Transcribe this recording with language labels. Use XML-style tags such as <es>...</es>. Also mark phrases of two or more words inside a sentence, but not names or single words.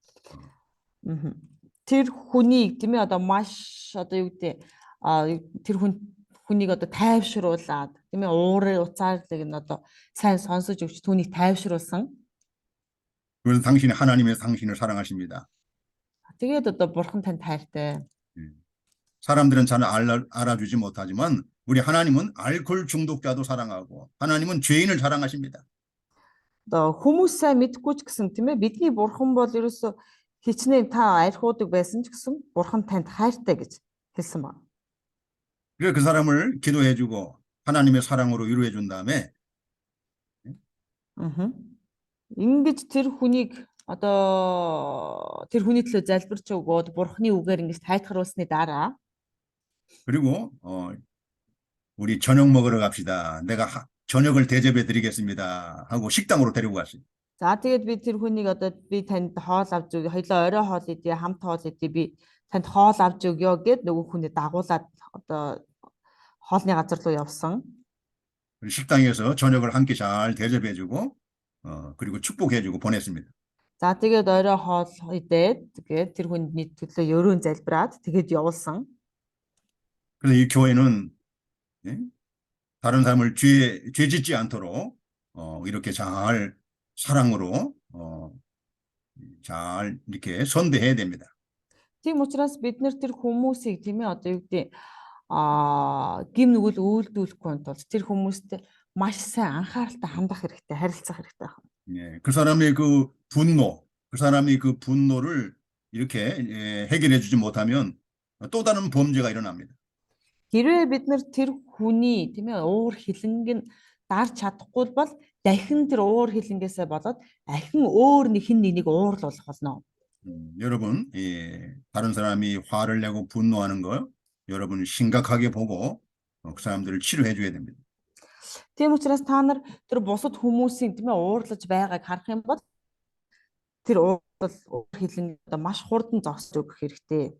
<mn>Тэр хүнийг тийм ээ одоо маш одоо юу гэдэг тэр хүнийг одоо тайвшруулад тийм ээ уурын уцаарлыг нь одоо сайн сонсож өгч түүнийг тайвшруулсан.</mn> <ko>그래서 당신이 하나님의 당신을 사랑하십니다.</ko> <mn>Тэгээд одоо бурхан тань тайртай.</mn> <ko>사람들은 잘 알아주지 못하지만 우리 하나님은 알코올 중독자도 사랑하고 하나님은 죄인을 사랑하십니다.</ko> <mn>Одоо хүмүүс сайн мэдгүй ч гэсэн тийм ээ бидний бурхан бол ерөөсө хичнээн та архиудаг байсан ч гэсэн бурхан танд хайртай гэж хэлсэн ба.</mn> <ko>그래서 그 사람을 기도해주고 하나님의 사랑으로 위로해 준 다음에</ko> <mn>Ингэж тэр хүнийг одоо тэр хүний төлөө залбирч өгөөд бурханы үгээр ингэж тайтгаруулсны дараа</mn> <ko>그리고 우리 저녁 먹으러 갑시다. 내가 저녁을 대접해 드리겠습니다. 하고 식당으로 데리고 갔어요.</ko> <mn>за тэгээд би тэр хүнийг одоо би танд хоол авч өгье. хоёлоо орой хоол идье, хамт хоол идье. Би танд хоол авч өгье гэд нөгөө хүнээ дагуулад одоо хоолны газар руу явсан.</mn> <ko>식당에서 저녁을 함께 잘 대접해 주고 그리고 축복해 주고 보냈습니다.</ko> <mn>За тэгээд орой хоол идээд тэгээд тэр хүндний төлөө ерөөн залбираад тэгээд явуулсан.</mn> <ko>그래서 이 교회는 다른 사람을 죄 짓지 않도록 이렇게 잘 사랑으로 잘 이렇게 선대해야 됩니다.</ko> <mn>Тийм учраас бид нэр тэр хүмүүсийг тийм ээ одоо юу гэдэг гим нүгэл үйлдүүлэхгүй тул тэр хүмүүст маш сайн анхааралтай хандах хэрэгтэй, харилцах хэрэгтэй байна.</mn> <ko>예, 그 사람의 그 분노, 그 사람이 그 분노를 이렇게 해결해 주지 못하면 또 다른 범죄가 일어납니다.</ko> <mn>Хэрвээ бид нар тэр хүний тийм ээ уур хилэнг нь дарж чадахгүй бол дахин тэр уур хилэнгээсээ болоод дахин өөр нэг хин нэг уурлуулах болно.</mn> <ko>여러분, 다른 사람이 화를 내고 분노하는 거 여러분 심각하게 보고 그 사람들을 치료해 줘야 됩니다.</ko> <mn>Тийм учраас та нар тэр бусад хүмүүсийн тийм ээ уурлаж байгааг харах юм бол тэр уур хилэн одоо маш хурдан зогсож өгөх хэрэгтэй.</mn>